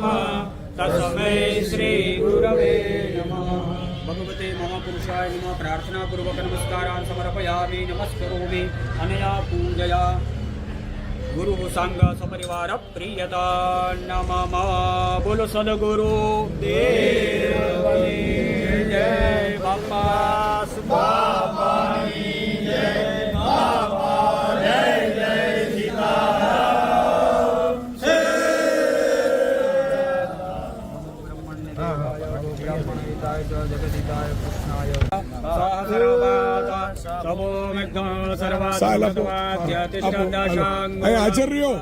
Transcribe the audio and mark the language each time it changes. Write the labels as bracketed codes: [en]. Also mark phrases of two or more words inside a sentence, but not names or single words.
[sa] तस्मै श्री गुरवे नमः भगवते महापुरुषाय नमः प्रार्थनापूर्वक नमस्कारान् समर्पयामि नमस्करोमि अनया पूजया गुरु सांग सपरिवार प्रियता नमः [hi] बोलो सद्गुरु देव जय बापा बाबा जय बाबा जय जय सीताराम [sa] ब्रह्मण्य जगदिताय कृष्णाय आचार्य